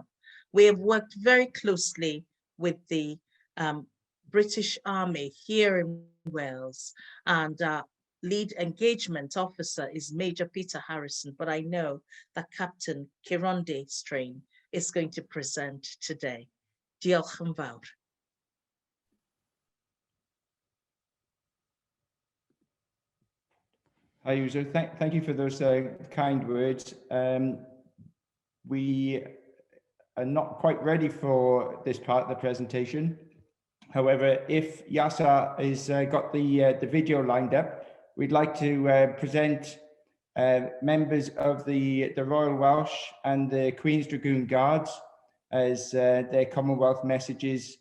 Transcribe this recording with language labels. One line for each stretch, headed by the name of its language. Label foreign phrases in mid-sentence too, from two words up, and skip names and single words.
English: We have worked very closely with the British Army here in Wales, and lead engagement officer is Major Peter Harrison, but I know that Captain Kironde Strain is going to present today.
Welsh: Diolch yn fawr.
English: Hi, Uzo. Thank you for those kind words. We are not quite ready for this part of the presentation. However, if Yasa has got the video lined up, we'd like to present members of the Royal Welsh and the Queen's Dragoon Guards as their Commonwealth messages.